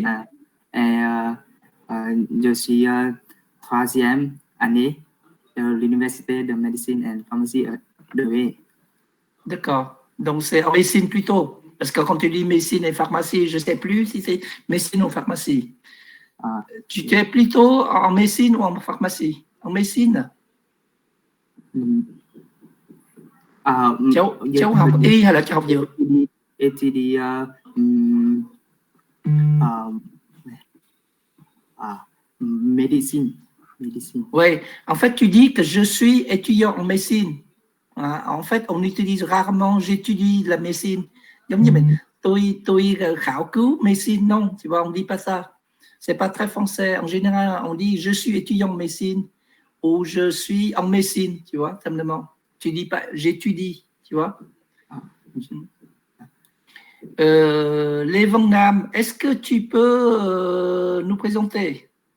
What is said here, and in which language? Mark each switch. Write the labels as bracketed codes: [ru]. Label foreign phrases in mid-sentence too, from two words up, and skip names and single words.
[fr] Et je suis troisième année de l'Université de médecine et pharmacie de V. D'accord. Donc, c'est en médecine plutôt. Parce que quand tu dis médecine et pharmacie, je ne sais plus si c'est médecine ou pharmacie. Tu es plutôt en médecine ou en pharmacie? En médecine. [vi] Cháu học y hay là cháu học dược? [fr] étudie médecine. Oui, en fait, tu dis que je suis étudiant en médecine. En fait, on utilise rarement j'étudie la médecine. [vi] Giống như mình, tôi khảo cứu [fr] médecine, non, tu vois, on dit pas ça. C'est pas très français. En général, on dit je suis étudiant en médecine ou je suis en médecine, tu vois, simplement. Tu dis pas j'étudie, tu vois. Lê Văn Nam, est-ce que tu peux nous présenter?